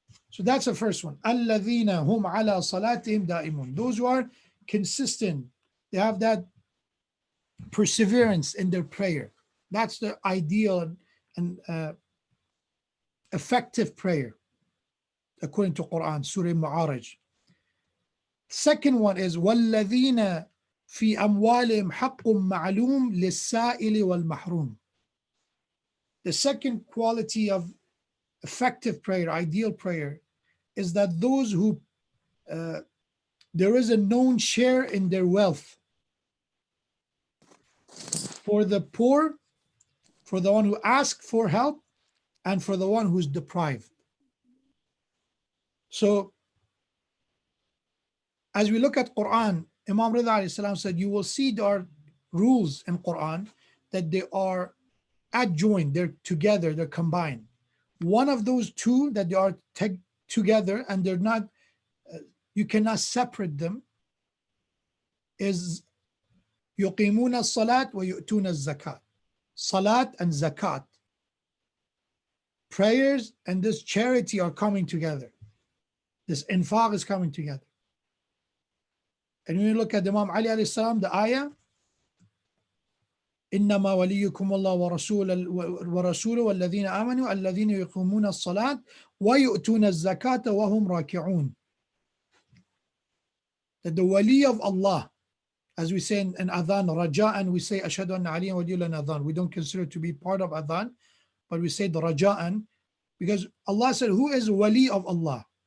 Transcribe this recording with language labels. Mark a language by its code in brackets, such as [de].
[en] So that's the first one. [ar] Alladhina hum ala salatihim da'imun. [en] Those who are consistent, they have that perseverance in their prayer. That's the ideal and effective prayer according to Quran, Surah Ma'arij. Second one is [ar] وَالَّذِينَ فِي أَمْوَالِهِمْ حَقٌّ مَعْلُومٌ لِلسَّائِلِ وَالْمَحْرُومِ. [en] The second quality of effective prayer, ideal prayer, is that those who there is a known share in their wealth for the poor, for the one who asks for help, and for the one who's deprived. So as we look at Quran, Imam Rida alayhi salam said, you will see there are rules in Quran that they are adjoined, they're together, they're combined. One of those two that they are together and they're not, you cannot separate them, is [ar] يقيمون الصلاة ويؤتون الزكاة. [en] Salat and zakat. Prayers and this charity are coming together. This infaq is coming together. And when you look at Imam Ali alayhi salam, the ayah, [ar] إنما وليكم الله ورسوله والذين آمنوا الذين يقيمون الصلاة ويؤتون الزكاة وهم راكعون. [en] That the wali of Allah, as we say in adhan, raja'an, we say [ar] ashhadu anna aliyan waliyul adhan. [en] We don't consider it to be part of adhan, but we say the raja'an, because Allah said, who is wali of Allah?